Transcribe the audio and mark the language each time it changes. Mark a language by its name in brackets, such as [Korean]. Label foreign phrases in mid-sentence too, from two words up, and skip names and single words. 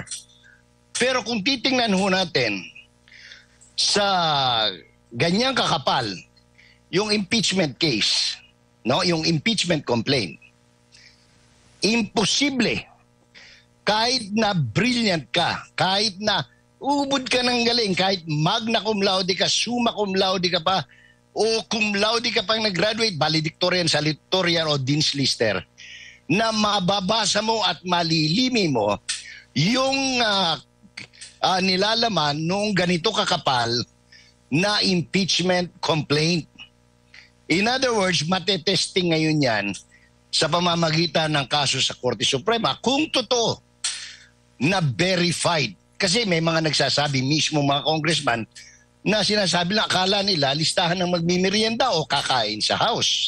[Filipino] Pero kung titingnan ho natin sa ganyang kakapal yung impeachment case, no, yung impeachment complaint, imposible kahit na brilliant ka, kahit na ubod ka ng galing, kahit [Latin] magna cum laude [Filipino] ka, [Latin] summa cum laude [Filipino] ka pa, o [Latin] cum laude [Filipino] ka pang nag-graduate, valedictorian, salutatorian o [English] dean's lister, [Filipino] na mababasa mo at malilimi mo yung nilalaman nung ganito kakapal na impeachment complaint. [English] In other words, [Filipino] matetesting ngayon yan sa pamamagitan ng kaso sa Korte Suprema kung totoo na verified. Kasi may mga nagsasabi mismo mga congressman na sinasabi na akala nila listahan ng magmimerienda o kakain sa house.